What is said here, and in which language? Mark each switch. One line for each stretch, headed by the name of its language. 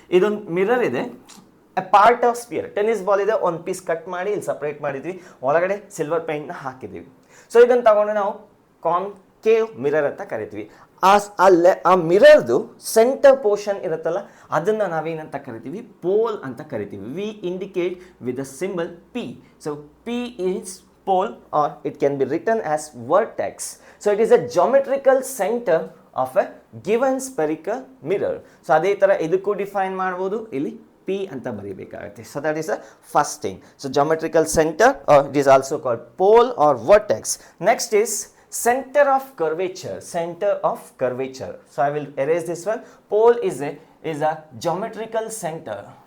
Kannada: ಇದೊಂದು ಮಿರರ್ ಇದೆ,
English: A part of sphere.
Kannada: Tennis ball ಇದೆ, ಒಂದು ಪೀಸ್ ಕಟ್ ಮಾಡಿ ಇಲ್ಲಿ ಸಪ್ರೇಟ್ ಮಾಡಿದ್ವಿ, ಒಳಗಡೆ ಸಿಲ್ವರ್ ಪೇಂಟ್ನ ಹಾಕಿದ್ದೀವಿ. ಸೊ ಇದನ್ನು ತಗೊಂಡು ನಾವು ಕಾನ್ಕೇವ್ ಮಿರರ್ ಅಂತ ಕರಿತೀವಿ. ಆ ಮಿರರ್ದು ಸೆಂಟರ್ ಪೋರ್ಷನ್ ಇರುತ್ತಲ್ಲ, ಅದನ್ನು ನಾವೇನಂತ ಕರಿತೀವಿ? ಪೋಲ್ ಅಂತ ಕರಿತೀವಿ.
English: We indicate with the symbol P. So P is pole, or it can be written as vertex. So it is a geometrical center of a given spherical mirror.
Kannada: So ಅದೇ ತರ ಇದಕ್ಕೂ define ಮಾಡಬಹುದು, ಇಲ್ಲಿ P ಅಂತ ಬರೀಬೇಕಾಗುತ್ತೆ.
English: So that is the first thing. So geometrical center, or it is also called pole or vertex. Next is center of curvature. Center of curvature. So I will erase this one. Pole is a geometrical center.